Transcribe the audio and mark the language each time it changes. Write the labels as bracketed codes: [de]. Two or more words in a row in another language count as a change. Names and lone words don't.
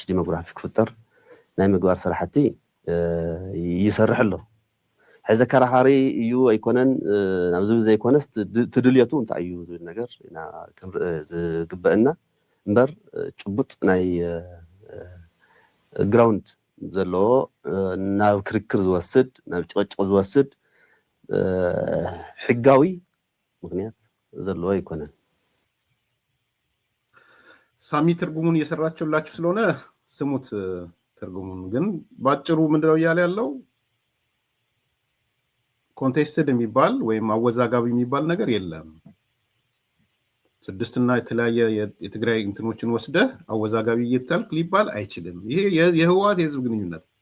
[ti] ዲሞግራፊ ክፍጠር ናይ ምግባር ስራሕቲ ይሰርሕ ኣሎ ሕዚ ከራኻሪ እዩ ኣይኮነን ናብ ዝብል ዘይኮነስ ትድልየቱ እንታይ እዩ ዝብል ነገር ኢና ዝግበአና እምበር ጭቡጥ ናይ ግራውንድ ዘለዎ ናብ ክርክር ዝወስድ ናብ ጭቕጭቕ ዝወስድ ሕጋዊ ምክንያት ዘለዎ ኣይኮነን [am] ሳሚ ትርጉሙን እየሰራችሁላችሁ ስለሆነ ስሙት ትርጉሙን ግን ባጭሩ ምንድነው እያለ ያለው ኮንቴስትድ የሚባል ወይም አወዛጋቢ የሚባል ነገር የለም ስድስትና የተለያየ የትግራይ እንትኖችን ወስደ አወዛጋቢ እየታልክ ሊባል አይችልም ይሄ የህወሓት የህዝብ ግንኙነት